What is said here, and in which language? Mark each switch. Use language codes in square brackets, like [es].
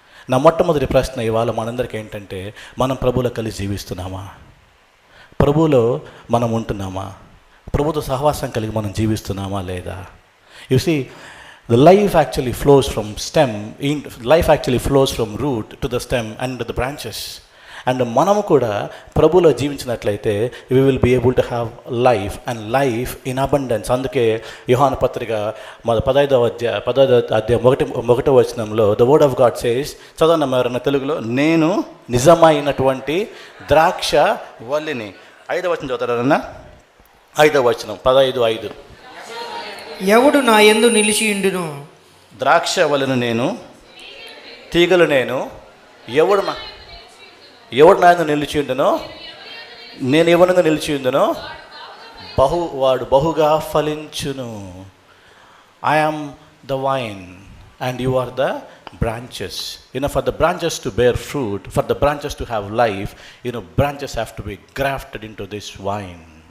[te] నా మొట్టమొదటి ప్రశ్న ఇవాళ మనందరికీ ఏంటంటే, మనం ప్రభువులో కలిసి జీవిస్తున్నామా? ప్రభువులో మనం ఉంటున్నామా? ప్రభుతో సహవాసం కలిగి మనం జీవిస్తున్నామా లేదా? [en] You see, the life actually flows from stem, life actually flows from root to the stem and to the branches. And [te] మనము కూడా ప్రభులో జీవించినట్లయితే [en] we will be able to have life and life in abundance. [te] అందుకే యోహాను పత్రిక 15వ అధ్యాయం 1వ వచనంలో [en] the word of God says, [te] చదవన్న ఎవరన్నా తెలుగులో, నేను నిజమైనటువంటి ద్రాక్ష వల్లిని. 5వ వచనం చదువుతారన్నా, 5వ వచనం 15:5. ఎవడు నా యందు నిలిచియుండును, ద్రాక్ష వలన నేను, తీగలు నేను. ఎవడు నా యందు నిలిచియుండునో, నేను ఎవరిని నిలిచియుండునో వాడు బహుగా ఫలించును. [en] I am the vine and you are the branches. For the branches to bear fruit, for the branches to have life, branches have to be grafted into this vine.